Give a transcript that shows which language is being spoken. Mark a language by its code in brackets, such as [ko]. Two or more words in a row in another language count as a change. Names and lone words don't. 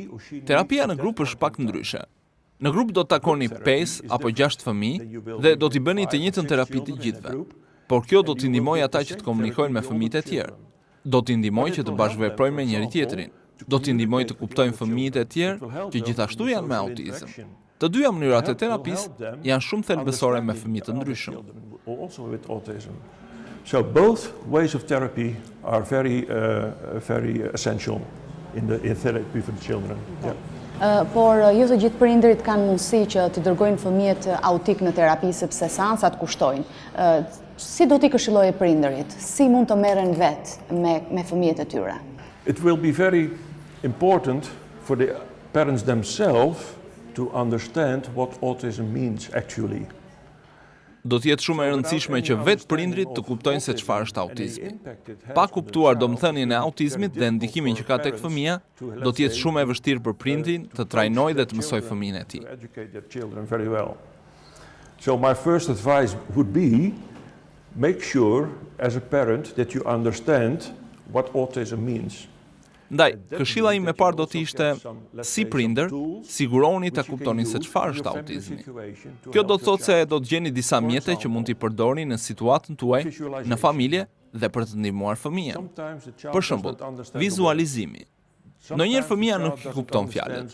[sq] Terapia në grup është pak ndryshe. Në grup do të takoni 5 apo 6 fëmijë dhe do t'i bëni të njëjtën terapi të gjithëve. Por kjo do t'i ndihmojë ata që të komunikojnë me fëmijët e tjerë. Do t'i ndihmojë që të bashkëveprojnë me njëri tjetrin. Do t'i ndihmojë të kuptojnë fëmijët e tjerë që gjithashtu janë me autizëm. Të dyja mënyrat e terapisë janë shumë thelbësore me fëmijë të ndryshëm. [en] So both ways of therapy are very essential in therapy for the children. [sq] Por jo të gjithë prindërit kanë mundësi që të dërgojnë fëmijët autik në terapi sepse seansat kushtojnë. Si do t'i këshillojë prindërit? Si mund të merren vetë me fëmijët e tyre? [en] It will be very important for the parents themselves to understand what autism means actually. [sq] Do t'jetë shumë e rëndësishme që vetë prindrit të kuptojnë se çfarë është autizmi. Pa kuptuar domethënien e autizmit dhe ndikimin që ka tek fëmia, do t'jetë shumë e vështirë për prindin të trajnojë dhe të mësojë fëmijën e tij. [en] So my first advice would be make sure as a parent that you understand what autism means. [sq] Ndaj, këshilla ime e parë do të ishte, si prindër, siguroni ta kuptoni se çfarë është autizmi. Kjo do të thotë se do të gjeni disa mjete që mund t'i përdorni në situatën tuaj, në familje dhe për të ndihmuar fëmijën. Për shembull, vizualizimi. Ndonjëherë fëmia nuk i kupton fjalët.